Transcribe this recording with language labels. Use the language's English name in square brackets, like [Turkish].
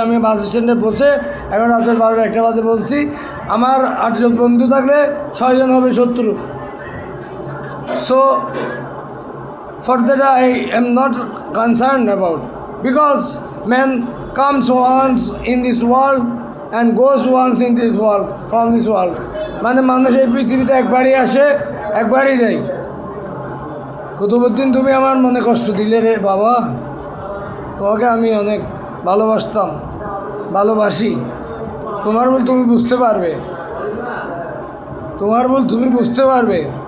[Bangla] আমি বাস স্ট্যান্ডে বসে এখন রাতের 12-1 বাজে বলছি, আমার 8 জন বন্ধু থাকলে 6 জন হবে শত্রু। [English] So for that I am not concerned about, because man comes once in this world and goes once in this world, from this world. [Bangla] মানে মানুষ এই পৃথিবীতে একবারই আসে, একবারই যাই। কুতুবউদ্দিন, তুমি আমার মনে কষ্ট দিলে রে বাবা। তোমাকে আমি অনেক ভালোবাসতাম, ভালোবাসি। তোমার ভুল তুমি বুঝতে পারবে, তোমার ভুল তুমি বুঝতে পারবে।